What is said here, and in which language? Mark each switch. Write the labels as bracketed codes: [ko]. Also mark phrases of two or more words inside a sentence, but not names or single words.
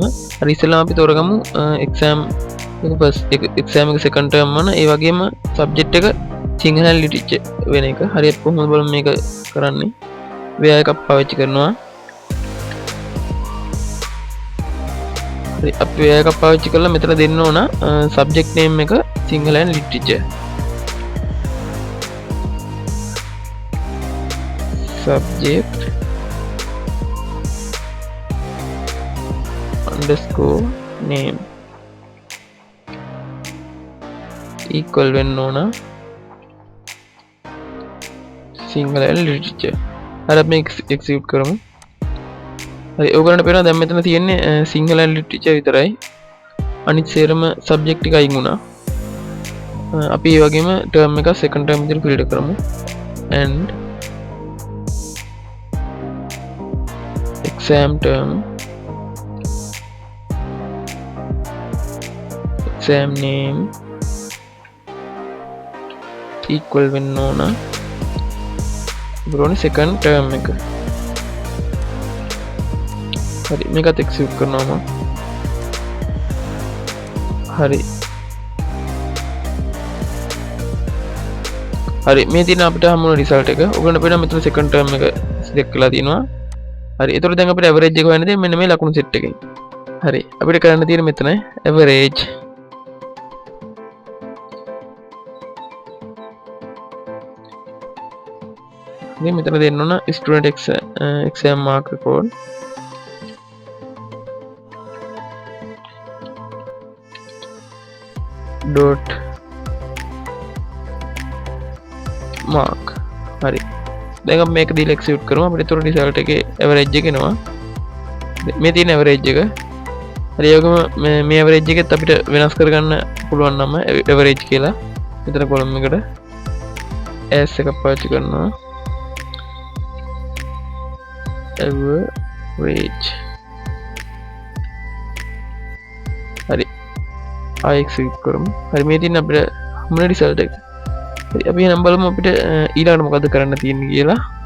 [si] හරි ඉස්සෙල්ලාම අපි තෝරගමු එක්සෑම් එක [en] first exam [si] එක [en] second term [si] වන ඒ වගේම සබ්ජෙක්ට් එක සිංහල ලිටරචර් වෙන එක. හරි අපි කොහොමද බලමු මේක කරන්නේ. where එකක් පාවිච්චි කරනවා. හරි අපි where එකක් පාවිච්චි කරලා මෙතන දෙන්න ඕන [en] subject name [si] එක සිංහල [en] and literature. subject underscore name equal [si] වෙන්න ඕන සිංහල [en] and literature. [si] හරි අපි execute කරමු. හරි ඔයගොල්ලන්ට පේනවා දැන් මෙතන තියෙන්නේ සිංහල [en] and literature [si] විතරයි. අනිත් සේරම subject ටික අයින් වුණා. අපි ඒ වගේම term එක [en] second term [si] විදිහට ෆිල්ටර් කරමු. [en] and exam term exam name equal [si] වෙන්න ඕන බ්‍රෝනි [en] second term එක. [si] හරි මේකත් execute කරනවා මම. හරි හරි මේ තියෙන අපිට හම්බුන රිසල්ට් එක. ඔයගොල්ලන්ට පේනවා මෙතන [en] second term [si] එක select කරලා තියෙනවා. හරි එතකොට දැන් අපිට average එක හොයන්න තියෙන්නේ මෙන්න මේ ලකුණු set එකෙන්. හරි අපිට කරන්න තියෙන්නේ මෙතන average මේ මෙතන දෙන්න ඕන [en] student exam mark record dot mark. [si] හරි දැන් අපි මේක දීලා execute කරමු. අපිට ඒතර result එකේ average එක එනවා. මේ තියෙන average එක හරි ඒ වගේම මේ ඇවරේජ් එකෙත් අපිට වෙනස් කරගන්න පුළුවන් නම් ඇවරේජ් කියලා මෙතන කොලම් එකට as එකක් පාවිච්චි කරනවා average හරි ආයෙ එක්සිකියුට් කරමු හරි මේ තියෙන අපිට මොන රිසල්ට් එක හරි අපි එහෙනම් බලමු අපිට ඊළඟට මොකද කරන්න තියෙන්නේ කියලා